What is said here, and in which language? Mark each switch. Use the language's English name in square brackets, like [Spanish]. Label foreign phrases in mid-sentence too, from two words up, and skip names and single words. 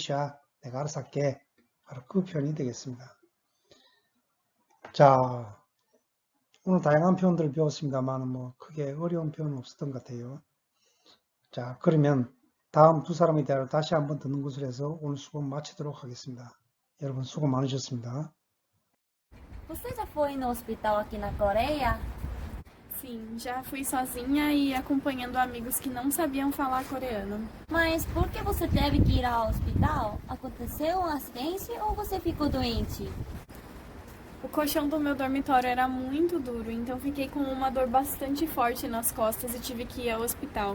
[Portuguese] pode deixar [Korean] 내가 알아서 할게. 바로 그 표현이 되겠습니다. 자, 오늘 다양한 표현들을 배웠습니다만 뭐 크게 어려운 표현은 없었던 것 같아요. 자, 그러면 다음 두 사람의 대화를 다시 한번 듣는 것으로 해서 오늘 수업 마치도록 하겠습니다. 여러분 수고 많으셨습니다. [Portuguese] Você já foi no hospital aqui na Coreia? Sim, já fui sozinha e acompanhando amigos que não sabiam falar coreano. Mas por que você teve que ir ao hospital? Aconteceu um acidente ou você ficou doente? O colchão do meu dormitório era muito duro, então fiquei com uma dor bastante forte nas costas e tive que ir ao hospital.